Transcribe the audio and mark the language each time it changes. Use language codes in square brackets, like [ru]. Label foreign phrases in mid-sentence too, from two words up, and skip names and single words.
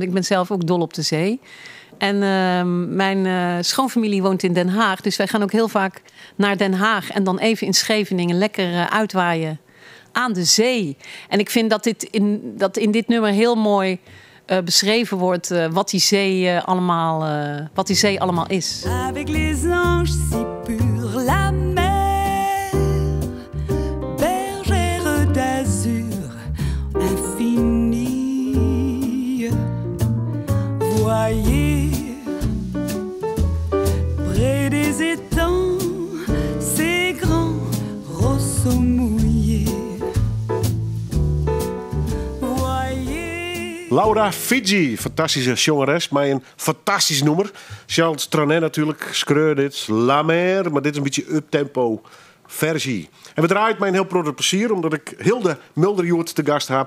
[nl] Want ik ben zelf ook dol op de zee. En mijn schoonfamilie woont in Den Haag. Dus wij gaan ook heel vaak naar Den Haag. En dan even in Scheveningen lekker uitwaaien aan de zee. En ik vind dat in dit nummer heel mooi beschreven wordt wat die zee allemaal is. [fr] Avec les anges si purs, la mer, bergère d'azur infinie. Voyez, près des étangs, ces grands rosseaux mouillés. [nl] Laura Fiji, fantastische zangeres, maar een fantastisch nummer. Charles Trenet natuurlijk, Screur dit, La Mer, maar dit is een beetje uptempo versie. En we draaien het mij een heel groot plezier, omdat ik Hilde Mulderjoert te gast heb.